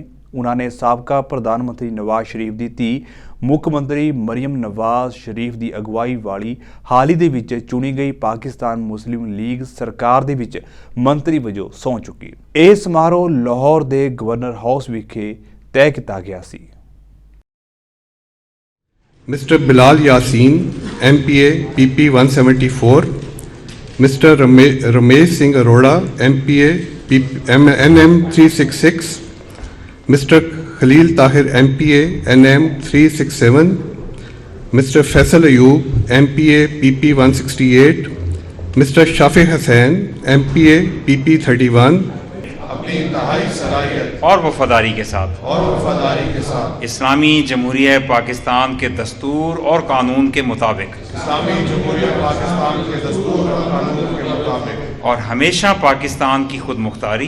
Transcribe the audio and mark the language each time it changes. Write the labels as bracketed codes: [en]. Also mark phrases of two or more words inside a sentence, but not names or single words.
[pa] ਉਹਨਾਂ ਨੇ ਸਾਬਕਾ ਪ੍ਰਧਾਨ ਮੰਤਰੀ ਨਵਾਜ਼ ਸ਼ਰੀਫ ਦੀ ਧੀ ਮੁੱਖ ਮੰਤਰੀ ਮਰੀਮ ਨਵਾਜ਼ ਸ਼ਰੀਫ ਦੀ ਅਗਵਾਈ ਵਾਲੀ ਹਾਲ ਹੀ ਦੇ ਵਿੱਚ ਚੁਣੀ ਗਈ ਪਾਕਿਸਤਾਨ ਮੁਸਲਿਮ ਲੀਗ ਸਰਕਾਰ ਦੇ ਵਿੱਚ ਮੰਤਰੀ ਵਜੋਂ ਸਹੁੰ ਚੁੱਕੀ। ਇਹ ਸਮਾਰੋਹ ਲਾਹੌਰ ਦੇ ਗਵਰਨਰ ਹਾਊਸ ਵਿਖੇ ਤੈਅ ਕੀਤਾ ਗਿਆ ਸੀ। [en] Mr. Bilal Yassin, MPA PP 174, Mr. Ramesh Singh Arora, MPA NM 366, Mr. Khalil Tahir, MPA NM 367, Mr. Faisal Ayub, MPA PP 168, Mr. Shafi Hassan, MPA PP 31, [ur] اپنی انتہائی صلاحیت اور وفاداری کے ساتھ اسلامی جمہوریہ پاکستان کے دستور اور قانون کے مطابق اسلامی جمہوریہ پاکستان کے دستور اور قانون کے مطابق اور ہمیشہ پاکستان کی خود مختاری